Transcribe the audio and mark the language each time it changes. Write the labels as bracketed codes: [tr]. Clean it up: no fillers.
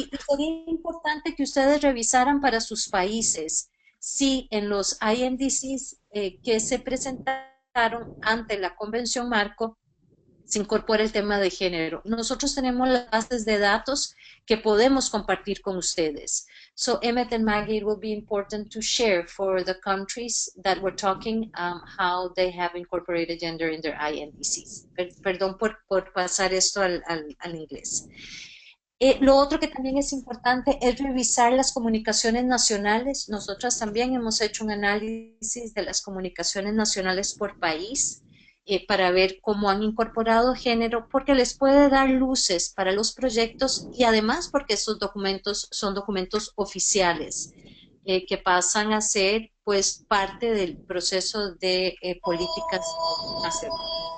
[es] Y sería importante que ustedes revisaran para sus países si en los INDCs que se presentaron ante la Convención Marco se incorpora el tema de género. Nosotros tenemos las bases de datos que podemos compartir con ustedes. [en] So, Emmett and Maggie, it will be important to share for the countries that we're talking how they have incorporated gender in their INDCs. [es] Perdón por pasar esto al inglés. Lo otro que también es importante es revisar las comunicaciones nacionales. Nosotras también hemos hecho un análisis de las comunicaciones nacionales por país para ver cómo han incorporado género, porque les puede dar luces para los proyectos y además porque esos documentos son documentos oficiales que pasan a ser pues parte del proceso de políticas nacionales.